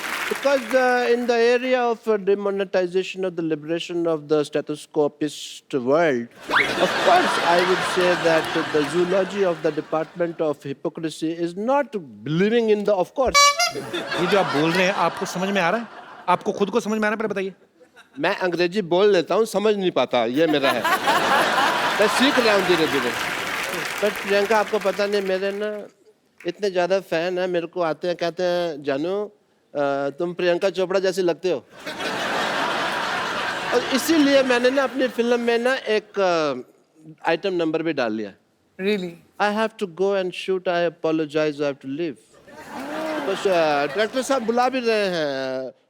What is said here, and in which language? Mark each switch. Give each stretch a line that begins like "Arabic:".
English: Because in the area of demonetization of the liberation of the stethoscopist world, of course I would say that the zoology of the department of hypocrisy is not believing in the, of course.
Hindi: ये जो आप बोल रहे हैं आपको समझ में आ रहा है? आपको खुद को समझ में आ रहा है? पहले बताइए। मैं अंग्रेजी बोल लेता हूँ, समझ नहीं पाता, ये मेरा है। मैं सीख रहा हूँ धीरे धीरे। बट प्रियंका आपको पता नहीं, मेरे ना इतने ज़्यादा फैन हैं, मेरे को आते हैं कहते हैं जानू तुम प्रियंका चोपड़ा जैसी लगते हो। और इसीलिए मैंने ना अपनी फिल्म में ना एक आइटम नंबर भी डाल लिया।
English: Really? I have to go and shoot, I apologize, I have to leave.
Hindi: बस डायरेक्टर साहब बुला भी रहे हैं।